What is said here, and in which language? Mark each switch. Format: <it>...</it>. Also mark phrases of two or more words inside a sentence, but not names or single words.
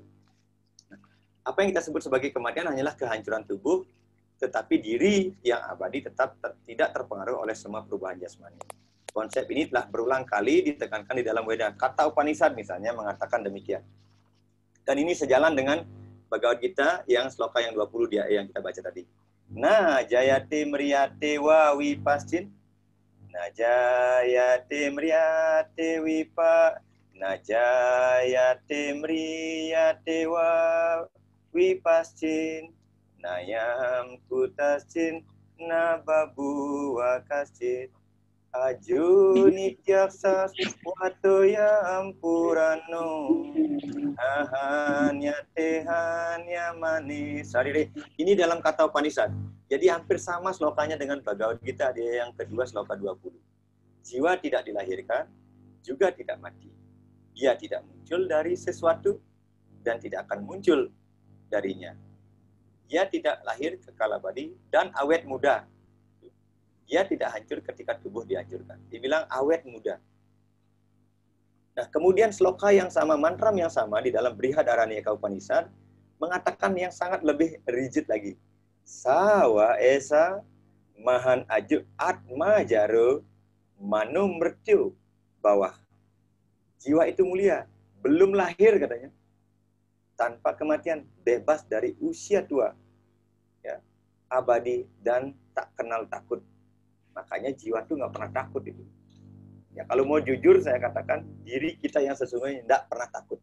<id>Nah, apa yang kita sebut sebagai kematian hanyalah kehancuran tubuh, tetapi diri yang abadi tetap tidak terpengaruh oleh semua perubahan jasmani. Konsep ini telah berulang kali ditekankan di dalam Weda. Kata Upanishad misalnya mengatakan demikian. Dan ini sejalan dengan Bhagavad Gita yang sloka yang 20 yang kita baca tadi.</id> <sa>न जायते म्रियते वा विपश्चित्. न जायते म्रियते न जायते म्रियते वा विपश्चित्. नायं कुतश्चिन् न बभूव कश्चित्. अजो नित्यः शाश्वतोऽयं पुराणो न हन्यते हन्यमाने शरीरे.</sa> <id>Ini dalam kata Upanishad. Jadi hampir sama slokanya dengan Bhagavad Gita, dia yang kedua sloka 20. Jiwa tidak dilahirkan, juga tidak mati. Dia tidak muncul dari sesuatu dan tidak akan muncul darinya. Dia tidak lahir kekal abadi dan awet muda. Dia tidak hancur ketika tubuh dihancurkan. Dibilang awet muda. Nah, kemudian sloka yang sama, mantra yang sama di dalam Brihadaranyaka Upanishad mengatakan yang sangat lebih rigid lagi.</id> <sa>स वा एष महान् अज आत्मा अजरो अमरो अमृतो अभयः.</sa> <id>Jiwa itu mulia, belum lahir katanya. Tanpa kematian, bebas dari usia tua. Ya, abadi dan tak kenal takut. Makanya jiwa itu nggak pernah takut itu. Ya, kalau mau jujur saya katakan diri kita yang sesungguhnya tidak pernah takut.</id>